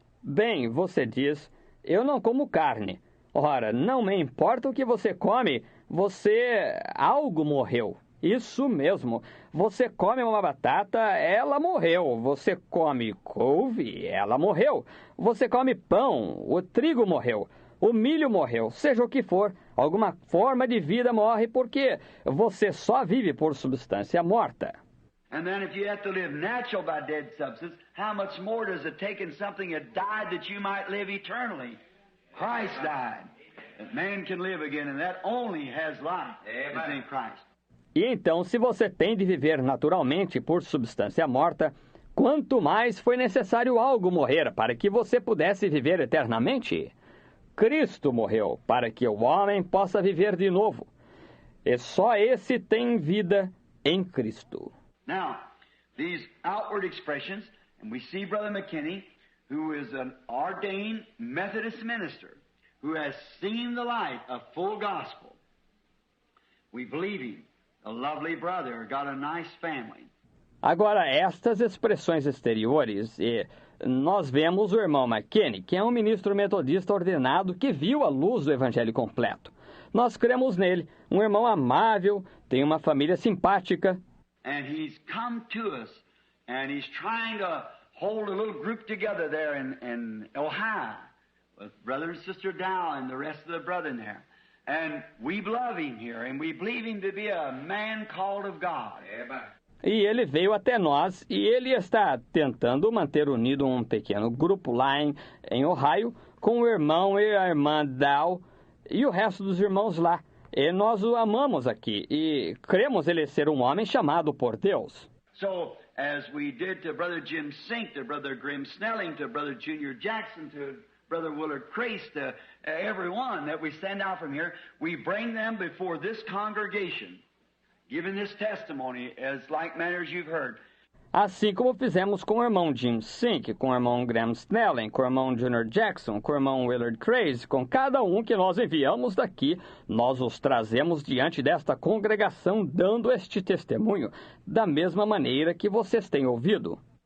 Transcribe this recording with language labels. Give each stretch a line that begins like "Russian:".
Portuguese: Bem, você diz, eu não como carne. Ora, não me importa o que você come, algo morreu. Isso mesmo. Você come uma batata, ela morreu. Você come couve, ela morreu. Você come pão, o trigo morreu. O milho morreu. Seja o que for, alguma forma de vida morre porque você só vive por substância morta.
English: And then if you have to live natural by dead substance, how much more does it take in something that died that you might live eternally? Christ died, that man can live again, and that only has life. It's in Christ.
Portuguese: E então, se você tem de viver naturalmente por substância morta, quanto mais foi necessário algo morrer para que você pudesse viver eternamente? Cristo morreu para que o homem possa viver de novo. E só esse tem vida em Cristo.
English: Now, these outward expressions, and we see Brother McKinney, who is an ordained Methodist minister, who has seen the light of full gospel. We believe him. A lovely brother, got a nice family.
Portuguese: Agora, estas expressões exteriores, nós vemos o irmão McKinney, que é um ministro metodista ordenado que viu a luz do evangelho completo. Nós cremos nele, um irmão amável, tem uma família simpática.
English: And he's come to us, and he's trying to hold a little group together there in Ohio, with Brother and Sister Dow and the rest of the brethren there. And we love him here, and we believe him to be a man called of God.
Portuguese: E ele veio até nós, e ele está tentando manter unido um pequeno grupo lá em Ohio, com o irmão e a irmã Dow, e o resto dos irmãos lá. E nós o amamos aqui, e cremos ele ser um homem chamado por Deus.
English: So, as we did to Brother Jim Sink, to Brother Grim Snelling, to Brother Junior Jackson, to Brother Willard Crace, to everyone that we send out from here, we bring them before this congregation, giving this testimony as like manner as you've heard.
Portuguese: Assim como fizemos com o irmão Jim Sink, com o irmão Graham Snelling, com o irmão Junior Jackson, com o irmão Willard Craze, com cada um que nós enviamos daqui, nós os trazemos diante desta congregação dando este testemunho, da mesma maneira que vocês têm ouvido.